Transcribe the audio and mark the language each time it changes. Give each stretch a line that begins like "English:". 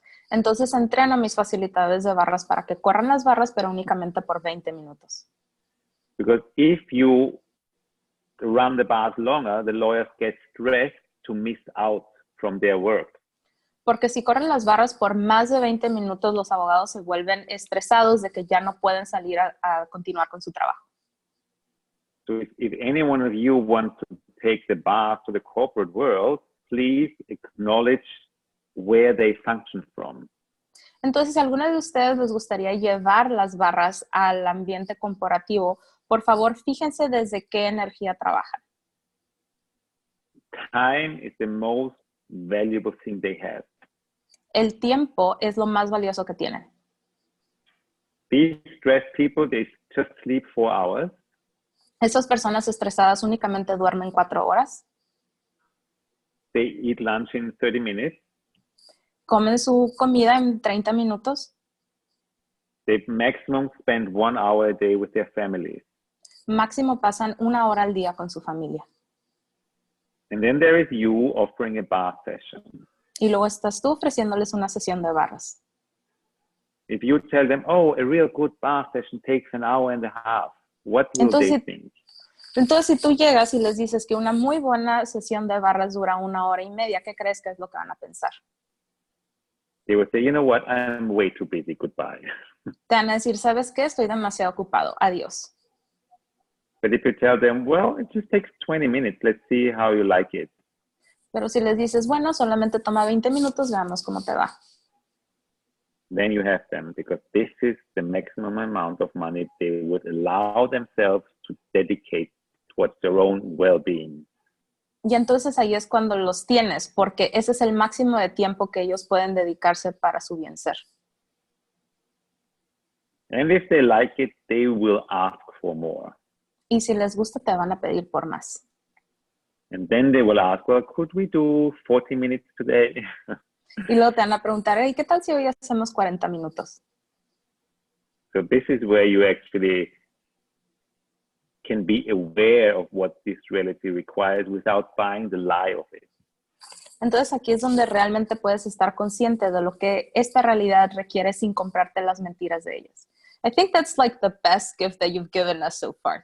Spanish: Entonces entreno a mis facilitadores de barras para que corran las barras, pero únicamente por 20 minutos.
English: Because if you run the bars longer, the lawyers get stressed to miss out from their work.
Spanish: Porque si corren las barras por más de 20 minutos, los abogados se vuelven estresados de que ya no pueden salir a continuar con su trabajo.
English: So if any one of you wants to take the bar to the corporate world, please acknowledge where they function from.
Spanish: Entonces, si a alguno de ustedes les gustaría llevar las barras al ambiente corporativo, por favor, fíjense desde qué energía trabajan.
English: Time is the most valuable thing they have.
Spanish: El tiempo es lo más valioso que tienen.
English: These stressed people, they just sleep 4 hours.
Spanish: Esas personas estresadas únicamente duermen 4 horas.
English: They eat lunch in 30 minutes.
Spanish: Comen su comida en 30 minutos.
English: They maximum spend 1 hour a day with their families.
Spanish: Máximo pasan 1 hora al día con su familia.
English: And then there is you offering a bar session.
Spanish: Y luego estás tú ofreciéndoles una sesión de barras.
English: If you tell them, oh, a real good bar session takes an hour and a half, what will they think?
Spanish: Entonces, si tú llegas y les dices que una muy buena sesión de barras dura 1 hora y media, ¿qué crees que es lo que van a pensar?
English: They will say, you know what, I'm way too busy, goodbye.
Spanish: Te van a decir, ¿sabes qué? Estoy demasiado ocupado, adiós.
English: But if you tell them, well, it just takes 20 minutes, let's see how you like it.
Spanish: Pero si les dices, bueno, solamente toma 20 minutos, veamos cómo te va.
English: Then you have them, because this is the maximum amount of money they would allow themselves to dedicate towards their own well-being.
Spanish: Y entonces ahí es cuando los tienes, porque ese es el máximo de tiempo que ellos pueden dedicarse para su bien ser.
English: And if they like it, they will ask for more.
Spanish: Y si les gusta, te van a pedir por más.
English: And then they will ask, well, could we do 40 minutes today?
Spanish: Y luego te van a preguntar, ¿y qué tal si hoy hacemos 40 minutos?
English: So this is where you actually can be aware of what this reality requires without buying the lie of it.
Spanish: Entonces aquí es donde realmente puedes estar consciente de lo que esta realidad requiere sin comprarte las mentiras de ellas.
English: I think that's like the best gift that you've given us so far.